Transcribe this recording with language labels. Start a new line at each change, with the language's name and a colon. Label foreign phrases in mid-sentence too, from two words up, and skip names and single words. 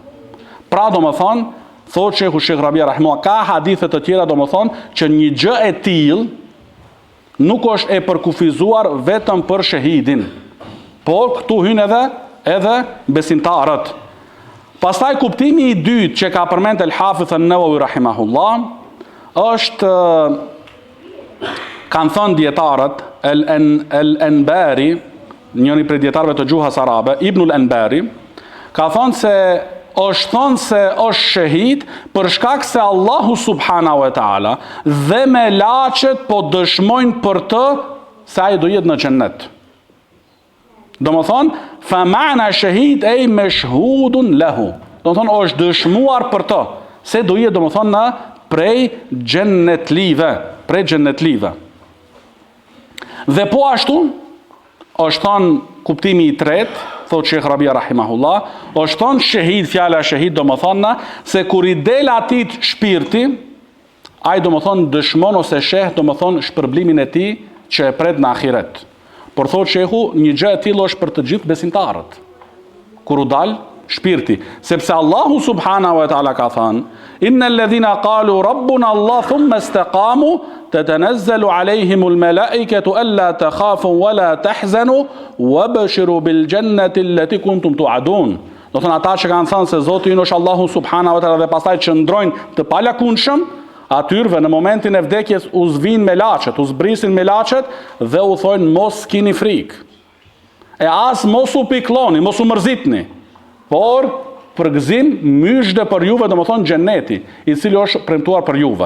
Albanian: Pra domethënë, thot Sheikh Rabia rahimahullah, ka hadithe të tjera domethënë që një gjë e tillë nuk është e përkufizuar vetëm për shahidin, por këtu hyn edhe besimtarët. Pastaj kuptimi i dytë që ka përmend El Hafiz an-Nawawi rahimahullah është, kanë thënë dietarët, El-Anbari, njëri prej dietarëve të gjuhës arabe, Ibn al-Anbari, ka thënë se është shahid për shkak se Allahu
Arabic: سبحانه وتعالى
Albanian: dhe melaqet po dëshmojnë për të se ai do jetë në xhennet. Domethënë,
Arabic: فمعنى شهيد أي مشهود له.
Albanian: Domethënë është dëshmuar për të se do jetë domethënë prej xhennetlive. Dhe po ashtu është thënë kuptimi i tretë, thot Sheikh Rabia rahimahullah, është thënë shahid, fjala shahid domethënë se kur i del atit shpirti, ai domethënë dëshmon ose sheh domethënë shpërblimin e tij që e pret në ahiret. Por thot Sheikhu, një gjë e tillë është për të gjithë besimtarët. Kur u dal shpirti, sepse Allahu
Arabic: سبحانه وتعالى
Albanian: ka thënë:
Arabic: "إن الذين قالوا ربنا الله ثم استقاموا تتنزل عليهم الملائكة ألا تخافوا ولا تحزنوا وأبشروا بالجنة التي كنتم توعدون."
Albanian: Do thonë ata që kanë thënë se Zoti ynë është Allahu
Arabic: سبحانه وتعالى
Albanian: dhe pastaj qëndrojnë të palakunshëm, atyrve në momentin e vdekjes u zvin me laçet, u zbrisin me laçet dhe u thonë mos kini frikë. E as mos u pikloni, mos u mërzitni, por për gëzim myshde për juve, domethënë xheneti, i cili është premtuar për juve.